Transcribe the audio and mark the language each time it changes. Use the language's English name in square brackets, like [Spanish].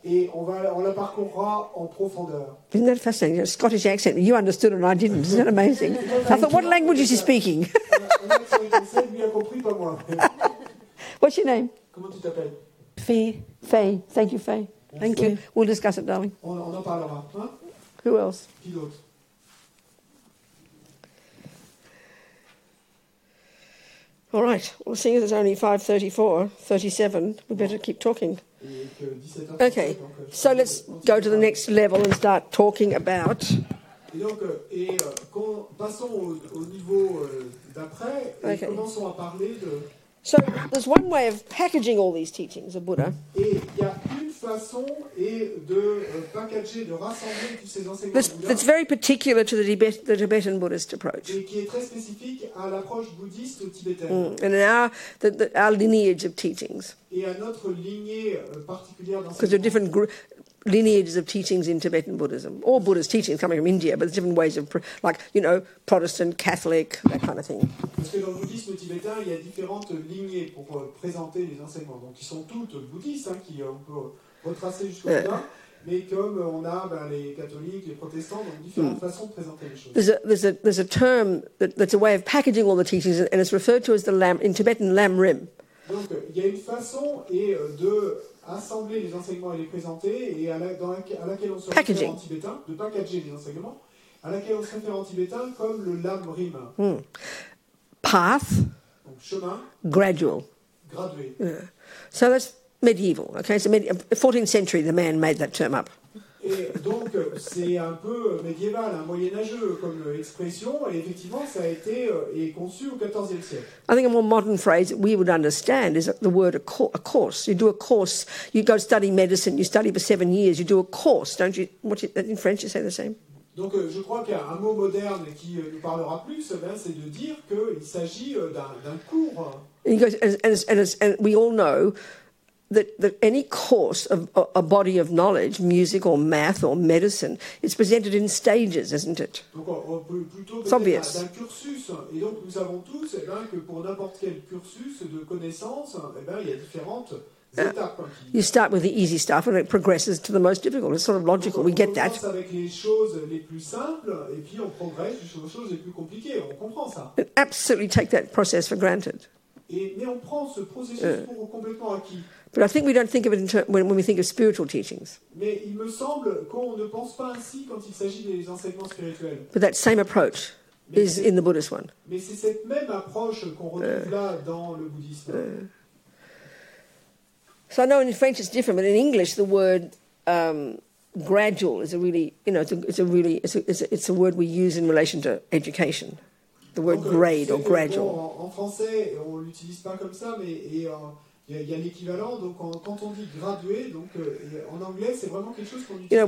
[French] Et on la parcourra en profondeur. [English] Isn't that fascinating? A Scottish accent. You understood it and I didn't. Isn't that amazing? I thought, what language is he speaking? [French] Lui a compris, pas moi. [English] What's your name? [French] Comment tu t'appelles? [English] Faye. Faye. Thank you, Faye. Thank you. We'll discuss it, darling. [French] On en parlera. Hein? [English] Who else? [French] Qui d'autre? [English] All right. Well, seeing as it's only 37, we better keep talking. Okay. So let's go to the next level and start talking about... [French] Et donc, passons au niveau d'après et commençons à parler de... [English] So there's one way of packaging all these teachings of Buddha. [French] Et il y a une façon de packager, de rassembler tous ces enseignements de Bouddha. [English] That's very particular to the Tibetan Buddhist approach. [French] Et qui est très spécifique à l'approche bouddhiste tibétaine. [English] And in our lineage of teachings. [French] Et à notre lignée particulière [English] Because there are different lineages of teachings in Tibetan Buddhism. All Buddhist teachings coming from India, but there's different ways of, Protestant, Catholic, that kind of thing. [French] Parce que dans le bouddhisme tibétain, il y a différentes lignées pour présenter les enseignements. Donc, ils sont toutes bouddhistes, qui on peut retracer jusqu'au-delà. Mais comme on a les catholiques, les protestants, donc différentes façons de présenter les choses. [English] There's a term that's a way of packaging all the teachings, and it's referred to as in Tibetan lam rim. [French] Donc, il y a une façon de assembler les enseignements et les présenter, et à laquelle on se réfère en tibétain, de packager les enseignements, à laquelle on se réfère en tibétain comme le lam rim. [English] Path, [French] donc chemin, [English] gradual. [French] gradué. [English] So that's medieval. Okay, so 14th century, the man made that term up. [French] Et donc, c'est un peu médiéval, moyenâgeux comme expression, et effectivement, ça a été conçu au XIVe siècle. [English] I think a more modern phrase that we would understand is the word a course. You do a course, you go study medicine, you study for 7 years, you do a course, don't you? In French, you say the same? [French] Donc, je crois qu'un mot moderne qui nous parlera plus, c'est de dire qu'il s'agit d'un cours. [English] And, he goes, and we all know that any course of a body of knowledge, music or math or medicine, is presented in stages, isn't it? [French] Donc on peut plutôt parler d'un cursus. Et donc nous savons tous que pour n'importe quel cursus de connaissances, il y a différentes étapes. [English] You start with the easy stuff and it progresses to the most difficult. It's sort of logical. We get that. [French] On commence avec les choses les plus simples et puis on progresse jusqu'aux choses les plus compliquées. On comprend ça. [English] And absolutely take that process for granted. [French] Mais on prend ce processus pour complètement acquis. [English] But I think we don't think of it when we think of spiritual teachings. [French] Mais il me semble qu'on ne pense pas ainsi quand il s'agit des enseignements spirituels. [English] But that same approach is in the Buddhist one. [French] Mais c'est cette même approche qu'on retrouve là dans le bouddhisme. [English] So I know in French it's different, but in English the word gradual is a really, it's a word we use in relation to education. The word grade or gradual. [French] En français, on l'utilise pas comme ça, mais il y a l'équivalent. Donc quand on dit gradué, donc en anglais, c'est vraiment quelque chose qu'on utilise.